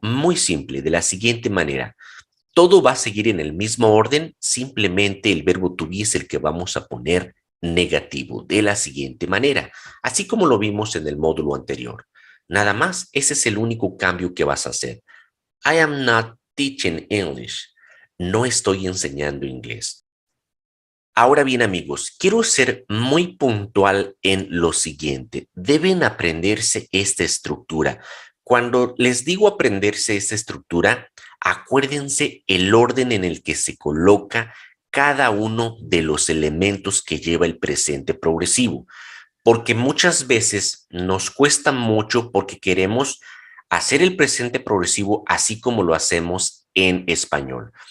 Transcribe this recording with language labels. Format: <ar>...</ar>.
<es>Muy simple, de la siguiente manera. Todo va a seguir en el mismo orden, simplemente el verbo to be es el que vamos a poner negativo, de la siguiente manera, así como lo vimos en el módulo anterior. Nada más, ese es el único cambio que vas a hacer.</es> <en>I am not teaching English.</en> <es>No estoy enseñando inglés. Ahora bien, amigos, quiero ser muy puntual en lo siguiente. Deben aprenderse esta estructura. Cuando les digo aprenderse esta estructura, acuérdense el orden en el que se coloca cada uno de los elementos que lleva el presente progresivo, porque muchas veces nos cuesta mucho porque queremos hacer el presente progresivo así como lo hacemos en español.</es>